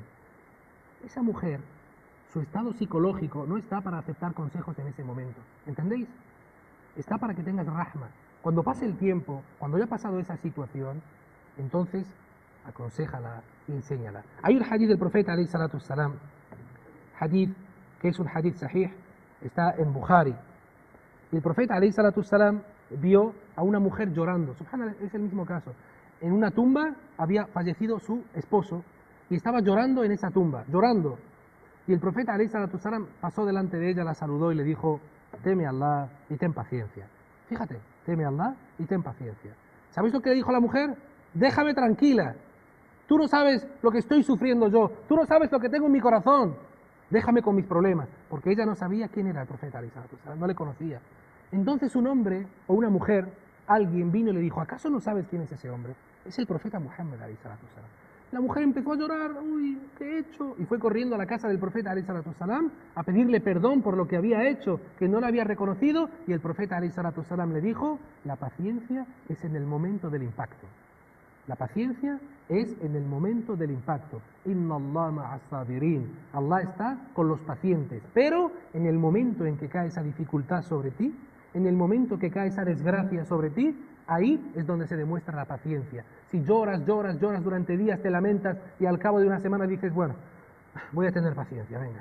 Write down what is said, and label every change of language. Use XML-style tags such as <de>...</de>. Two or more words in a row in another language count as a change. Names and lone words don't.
<es>Esa mujer, su estado psicológico no está para aceptar consejos en ese momento, ¿entendéis? Está para que tengas rahma. Cuando pase el tiempo, cuando haya pasado esa situación, entonces aconséjala y enséñala. Hay un hadith del profeta</es> <ar>عليه الصلاة السلام,</ar> <es>hadith que es un</es> <ar>حديث صحيح,</ar> <es>está en Bukhari. Y el profeta</es> <ar>عليه الصلاة السلام</ar> <es>vio a una mujer llorando. Subhanallah, es el mismo caso. En una tumba había fallecido su esposo y estaba llorando en esa tumba, llorando. Y el profeta</es> <ar>عليه الصلاة السلام</ar> <es>pasó delante de ella, la saludó y le dijo, teme a Allah y ten paciencia. Fíjate, teme a Allah y ten paciencia. ¿Sabéis lo que le dijo la mujer? Déjame tranquila. Tú no sabes lo que estoy sufriendo yo. Tú no sabes lo que tengo en mi corazón. Déjame con mis problemas. Porque ella no sabía quién era el profeta</es> <ar>عليه الصلاة السلام,</ar> <es>no le conocía. Entonces un hombre o una mujer, alguien vino y le dijo, ¿acaso no sabes quién es ese hombre? Es el profeta Muhammad</es> <ar>عليه الصلاة السلام.</ar> <es>La mujer empezó a llorar, uy, ¿qué he hecho? Y fue corriendo a la casa del profeta</es> <ar>عليه الصلاة السلام</ar> <es>a pedirle perdón por lo que había hecho, que no la había reconocido, y el profeta</es> <ar>عليه الصلاة السلام</ar> <es>le dijo, la paciencia es en el momento del impacto. La paciencia es en el momento del impacto.</es> <ar>إن الله مع الصابرين.</ar> <es>Allah está con los pacientes, pero en el momento en que cae esa dificultad sobre ti, en el momento que cae esa desgracia sobre ti, ahí es donde se demuestra la paciencia. Si lloras durante días, te lamentas y al cabo de una semana dices, bueno, voy a tener paciencia, venga.</es>